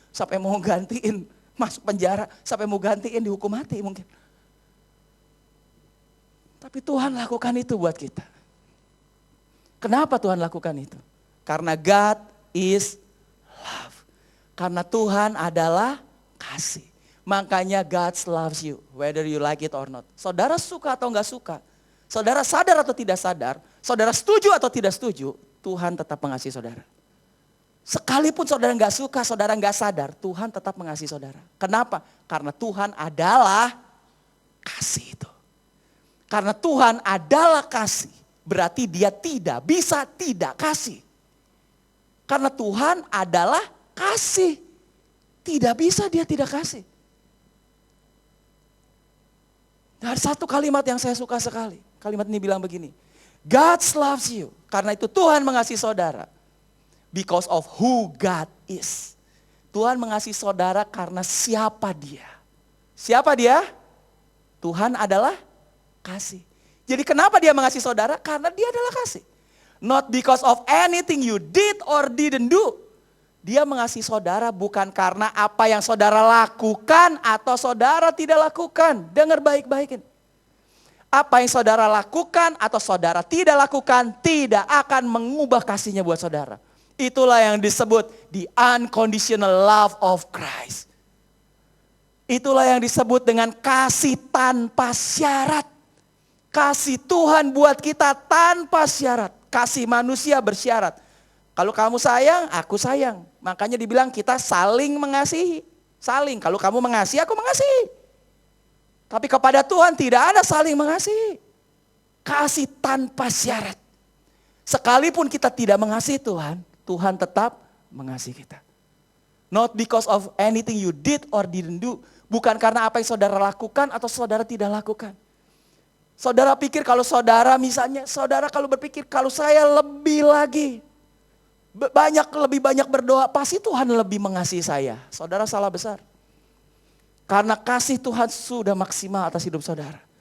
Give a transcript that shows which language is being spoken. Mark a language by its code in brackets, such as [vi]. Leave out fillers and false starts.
[id] Sampai mau gantiin masuk penjara, sampai mau gantiin dihukum mati mungkin. Tapi Tuhan lakukan itu buat kita. Kenapa Tuhan lakukan itu? Karena [en] God is love. [id] Karena Tuhan adalah kasih. Makanya [en] God loves you, whether you like it or not. [id] Saudara suka atau enggak suka, saudara sadar atau tidak sadar, saudara setuju atau tidak setuju, Tuhan tetap mengasihi saudara. Sekalipun saudara enggak suka, saudara enggak sadar, Tuhan tetap mengasihi saudara. Kenapa? Karena Tuhan adalah kasih itu. Karena Tuhan adalah kasih, berarti dia tidak bisa tidak kasih. Karena Tuhan adalah kasih, tidak bisa dia tidak kasih. Ada satu kalimat yang saya suka sekali. Kalimat ini bilang begini. [en] God loves you. [id] Karena itu Tuhan mengasihi saudara. [en] Because of who God is. [id] Tuhan mengasihi saudara karena siapa dia. Siapa dia? Tuhan adalah kasih. Jadi kenapa dia mengasihi saudara? Karena dia adalah kasih. [en] Not because of anything you did or didn't do. [id] Dia mengasihi saudara bukan karena apa yang saudara lakukan atau saudara tidak lakukan. Dengar baik-baik ini. Apa yang saudara lakukan atau saudara tidak lakukan tidak akan mengubah kasihnya buat saudara. Itulah yang disebut [en] the unconditional love of Christ. [id] Itulah yang disebut dengan kasih tanpa syarat. Kasih Tuhan buat kita tanpa syarat. Kasih manusia bersyarat. Kalau kamu sayang, aku sayang. Makanya dibilang kita saling mengasihi. Saling, kalau kamu mengasihi, aku mengasihi. Tapi kepada Tuhan tidak ada saling mengasihi. Kasih tanpa syarat. Sekalipun kita tidak mengasihi Tuhan, Tuhan tetap mengasihi kita. [en] Not because of anything you did or didn't do. [id] Bukan karena apa yang saudara lakukan atau saudara tidak lakukan. Saudara pikir kalau saudara misalnya, saudara kalau berpikir kalau saya lebih lagi. Lebih banyak berdoa, pasti Tuhan lebih mengasihi saya. Saudara salah besar. Karena kasih Tuhan sudah maksimal atas hidup saudara.